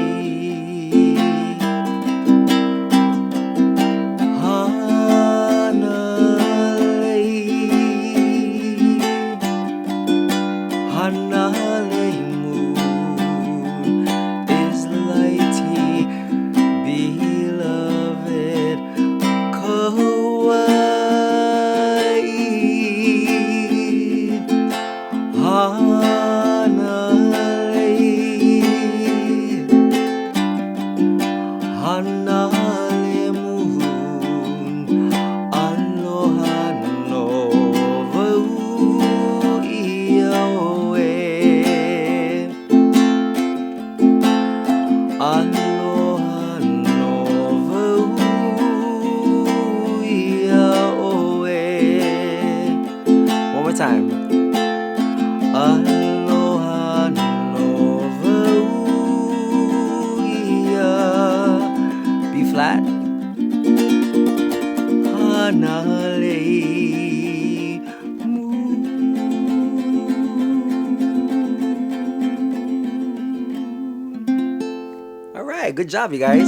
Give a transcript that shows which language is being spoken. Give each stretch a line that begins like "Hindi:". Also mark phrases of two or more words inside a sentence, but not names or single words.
English: Hanalei Moon is lighting, beloved Kauai.
Hawaiian: Hanalei Moon, aloha no vau ia oe. Aloha no vau ia oe.
English: One more time.
Hawaiian: Aloha no vau ia.
English: B flat. Hanalei Moon. Alright, good job you guys.